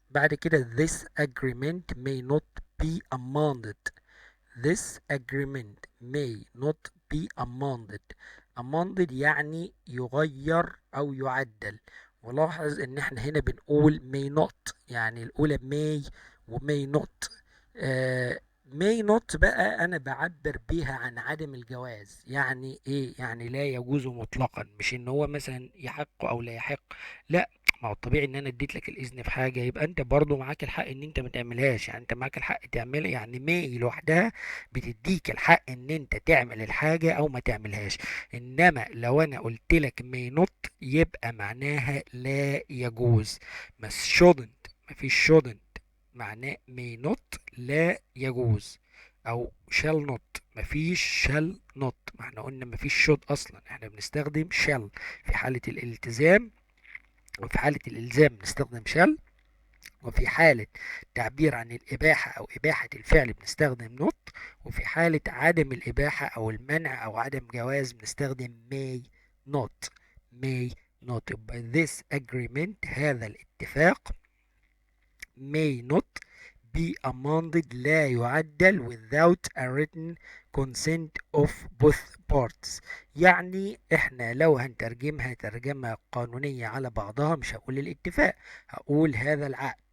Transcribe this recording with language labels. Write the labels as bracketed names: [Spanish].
[Arabic] بعد كده [English] this agreement may not be amended. this agreement may not be amended [Arabic] يعني يغير أو يعدل. ولاحظ إن احنا هنا بنقول [English] may not، [Arabic] يعني الأولى may و may not. [English] may not [Arabic] بقى أنا بعبر بيها عن عدم الجواز. يعني إيه؟ يعني لا يجوز مطلقا، مش إن هو مثلا يحق أو لا يحق، لا. ما هو الطبيعي ان انا اديت لك الاذن في حاجه، يبقى انت برضو معاك الحق ان انت ما تعملهاش. يعني انت معاك الحق تعملها، يعني ماي لوحدها بتديك الحق ان انت تعمل الحاجه او ما تعملهاش. انما لو انا قلت لك [English] may not [Arabic] يبقى معناها لا يجوز. بس shouldn't، مفيش shouldn't، معناه [English] may not [Arabic] لا يجوز. او [English] shall not، [Arabic] مفيش shall not، ما احنا قلنا مفيش should اصلا، احنا بنستخدم shall في حاله الالتزام، وفي حالة الإلزام بنستخدم shall، وفي حالة تعبير عن الإباحة أو إباحة الفعل بنستخدم not، وفي حالة عدم الإباحة أو المنع أو عدم جواز بنستخدم not. [English] may not. يبقى this agreement [Arabic] هذا الاتفاق [English] may not be amended [Arabic] لا يعدل [English] without a written consent of both parties. [Arabic] يعني احنا لو هنترجمها ترجمة قانونية على بعضها مش هقول الاتفاق، هقول هذا العقد.